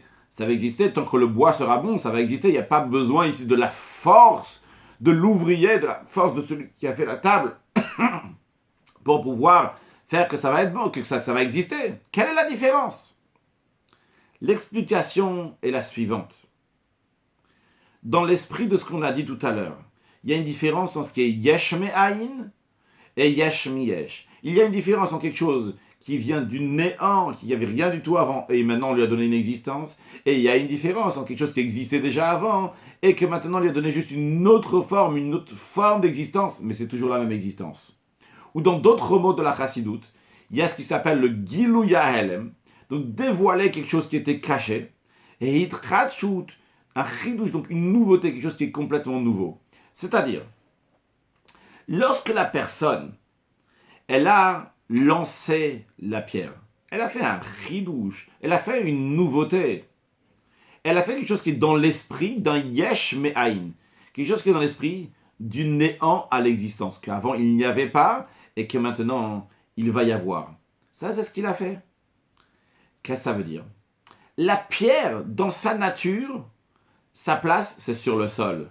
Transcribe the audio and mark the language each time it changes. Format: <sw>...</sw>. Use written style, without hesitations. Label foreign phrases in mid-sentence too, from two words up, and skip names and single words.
<fr>Ça va exister tant que le bois sera bon, ça va exister. Il n'y a pas besoin ici de la force de l'ouvrier, de la force de celui qui a fait la table pour pouvoir faire que ça va être bon, que ça va exister. Quelle est la différence? L'explication est la suivante. Dans l'esprit de ce qu'on a dit tout à l'heure, il y a une différence entre ce qui est</fr> <he>יש מאין</he> <fr>et</fr> <he>יש מיש.</he> <fr>Il y a une différence en quelque chose qui vient du néant, qui n'y avait rien du tout avant, et maintenant on lui a donné une existence. Et il y a une différence entre quelque chose qui existait déjà avant, et que maintenant on lui a donné juste une autre forme d'existence, mais c'est toujours la même existence. Ou dans d'autres mots de la Chassidoute, il y a ce qui s'appelle le</fr> <he>גילוי העלם,</he> <fr>donc dévoiler quelque chose qui était caché, et Hitratshut, un chidouche, donc une nouveauté, quelque chose qui est complètement nouveau. C'est-à-dire, lorsque la personne, elle a lancé la pierre, elle a fait un chidouche, elle a fait une nouveauté, elle a fait quelque chose qui est dans l'esprit d'un</fr> <he>יש מאין,</he> <fr>quelque chose qui est dans l'esprit du néant à l'existence, qu'avant il n'y avait pas et que maintenant il va y avoir. Ça, c'est ce qu'il a fait. Qu'est-ce que ça veut dire? La pierre, dans sa nature, sa place, c'est sur le sol.</fr>